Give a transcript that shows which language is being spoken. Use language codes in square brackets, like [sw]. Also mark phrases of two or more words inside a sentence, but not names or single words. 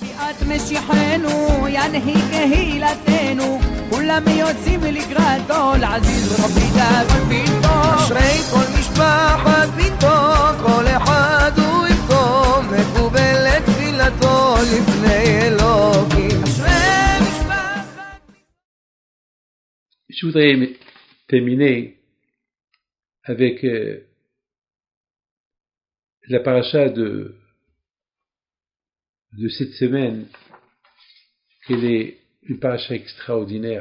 [he] ביאת משיחנו ינהיג קהילתנו כולם יוצאים לקראתו לעזיז רבי דאגון ביתו אשרי כל משפחת ביתו כל אחד הוא איתו מקובלת תפילתו לפני אלוקים אשרי משפחת. [fr] Je voudrais terminer avec la paracha de cette semaine, qu'elle est une paracha extraordinaire.